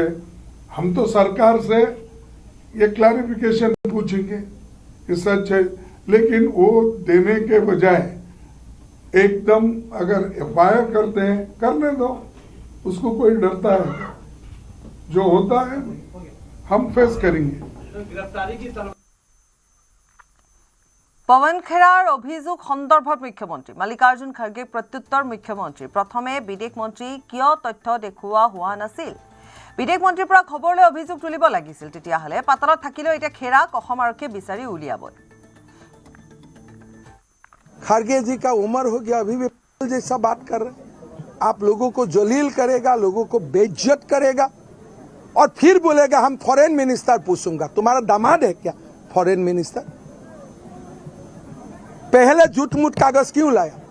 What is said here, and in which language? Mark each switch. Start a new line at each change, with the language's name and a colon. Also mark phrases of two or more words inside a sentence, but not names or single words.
Hindi: हम तो सरकार से ये क्लैरिफिकेशन पूछेंगे कि सच है, लेकिन वो देने के बजाय एकदम अगर FIR करते हैं करने दो, उसको कोई डरता है? जो होता है हम फेस करेंगे।
Assamese: পৱন খেৰাৰ অভিযোগ সন্দৰ্ভত মুখ্যমন্ত্ৰী মল্লিকাৰ্জুন খৰ্গে প্ৰত্যুত্তৰ। মুখ্যমন্ত্ৰী প্ৰথমে বিদেশ মন্ত্ৰী কিয় তথ্য দেখুওৱা হোৱা নাছিল? বিদেশ মন্ত্ৰীৰ পৰা খবৰ লৈ অভিযোগ তুলিব লাগিছিল, তেতিয়াহ'লে পাতালত থাকিলেও এতিয়া খেৰাক অসম আৰক্ষীয়ে বিচাৰি উলিয়াব।
Hindi: खड़गे जी का उम्र हो गया, अभी भी जैसा बात कर रहे हैं। आप लोगों को जलील करेगा, लोगों को बेइज्जत करेगा और फिर बोलेगा हम
English: foreign minister
Hindi: पूछूंगा। तुम्हारा दामाद है क्या
English: foreign minister?
Hindi: पहले झूठ मूठ कागज क्यों लाया?